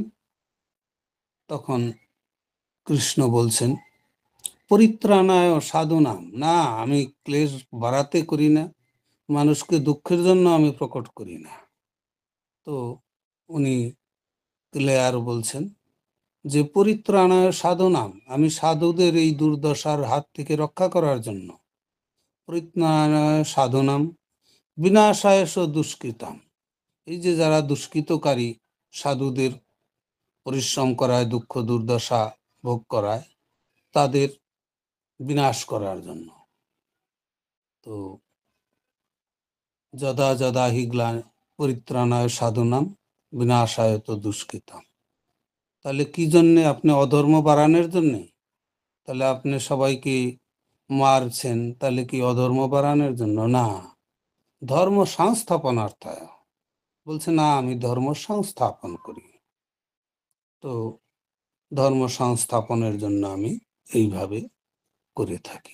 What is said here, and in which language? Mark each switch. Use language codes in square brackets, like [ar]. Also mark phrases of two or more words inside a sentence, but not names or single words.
[bn] তখন কৃষ্ণ বলছেন, [sa] পরিত্রাণায় সাধুনাম, [bn] না আমি ক্লেশ বাড়াতে করি না, মানুষকে দুঃখের জন্য আমি প্রকট করি না। তো উনি ক্লিয়ার বলছেন যে [sa] পরিত্রাণায় সাধুনাম, [bn] আমি সাধুদের এই দুর্দশার হাত থেকে রক্ষা করার জন্য। [sa] পরিত্রাণায় সাধুনাম বিনাশায় দুষ্কৃতাম, [bn] এই যে যারা দুষ্কৃতকারী, সাধুদের পরিশ্রম করায়, দুঃখ দুর্দশা ভোগ করায়, তাদের বিনাশ করার জন্য। [sa] তো যদা যদা হি পরিত্রাণায় সাধুনাম বিনাশায় দুষ্কৃতাম, [bn] তাহলে কি জন্যে? আপনি অধর্ম বাড়ানোর জন্যে? তাহলে আপনি সবাইকে মারছেন, তাহলে কি অধর্ম বাড়ানোর জন্য? না, [sa] ধর্ম সংস্থাপনার্থায়। [bn] বলছে না, আমি ধর্ম সংস্থাপন করি, তো ধর্ম সংস্থাপনের জন্য আমি এইভাবে করে থাকি।